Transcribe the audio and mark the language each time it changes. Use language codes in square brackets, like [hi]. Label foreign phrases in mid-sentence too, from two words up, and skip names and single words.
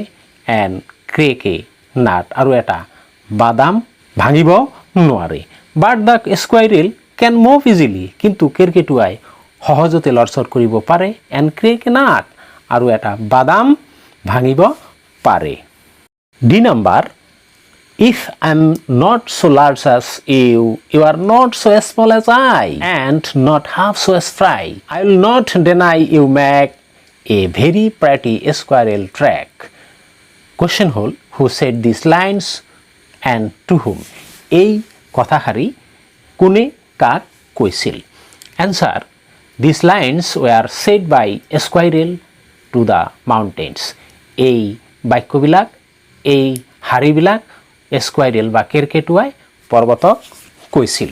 [en] and crack a nut, [as] আৰু এটা বাদাম ভাঙিব নোৱাৰে। [en] but the squirrel can move easily, [as] কিন্তু কেৰ্কেটুৱাই সহজতে লৰচৰ কৰিব পাৰে। [en] and crack a nut, [as] আৰু এটা বাদাম ভাঙিব পাৰে। [en] D number, if I am not so large as you, you are not so small as I, and not half so spry, I will not deny you make a very pretty squirrel track. কুৱেশ্যন হ'ল, who said these lines and to whom? [as] এই কথাষাৰি কোনে কাক কৈছিল? [en] answer, these lines were said by squirrel to the mountains, [as] এই বাক্যবিলাক, এই শাৰীবিলাক স্কুৱাইৰেল বা কেৰ্কেটুৱাই পৰ্বতক কৈছিল।